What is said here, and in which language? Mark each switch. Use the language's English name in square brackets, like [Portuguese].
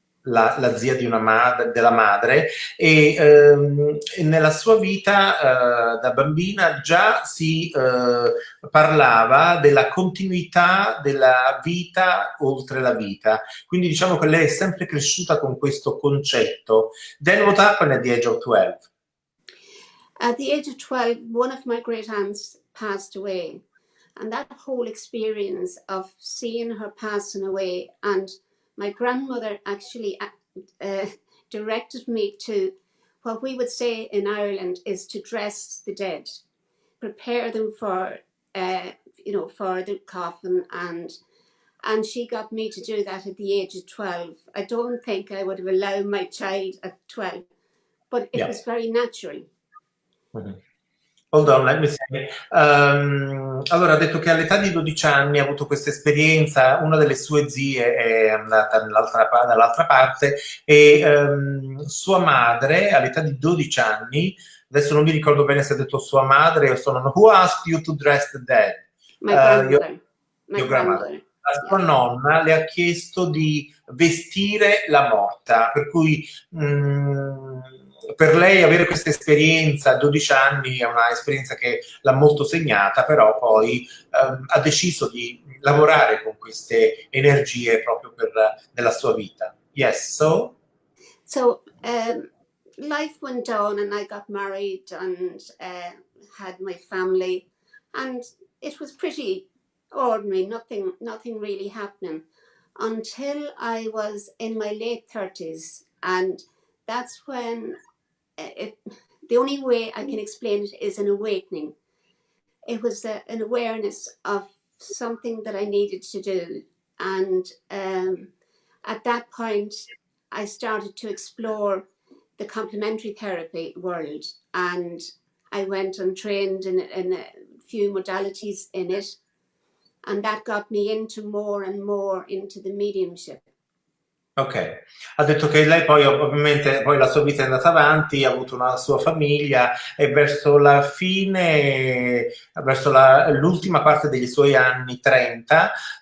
[Italian] la zia di della madre, e nella sua vita da bambina già si parlava della continuità della vita oltre la vita. Quindi diciamo che lei è sempre cresciuta con questo concetto. [English] Then what happened at the age of 12? At the age of 12, one of my great aunts passed away. And that whole experience of seeing her passing away, and my grandmother actually directed me to what we would say in Ireland is to dress the dead, prepare them for, for the coffin, and she got me to do that at the age of 12. I don't think I would have allowed my child at 12, but it was very natural. Mm-hmm. Hold on, let me say. [Italian] Allora, ha detto che all'età di 12 anni ha avuto questa esperienza, una delle sue zie è andata dall'altra parte e sua madre all'età di 12 anni, adesso non mi ricordo bene se ha detto sua madre o sono... [English] Who asked you to dress the dead? My grandmother. My grandmother. [Italian] La sua nonna le ha chiesto di vestire la morta, per cui per lei avere questa esperienza a 12 anni è una esperienza che l'ha molto segnata, però poi ha deciso di lavorare con queste energie proprio nella sua vita. [English] Yes, so? So life went on and I got married and had my family, and it was pretty ordinary, nothing really happening until I was in my late 30s, and that's when the only way I can explain it is an awakening. It was an awareness of something that I needed to do, and at that point I started to explore the complementary therapy world, and I went and trained in a few modalities in it, and that got me into more and more into the mediumship. [Italian] Ok, ha detto che lei poi ovviamente poi la sua vita è andata avanti, ha avuto una sua famiglia e verso la fine, verso l'ultima parte dei suoi anni 30,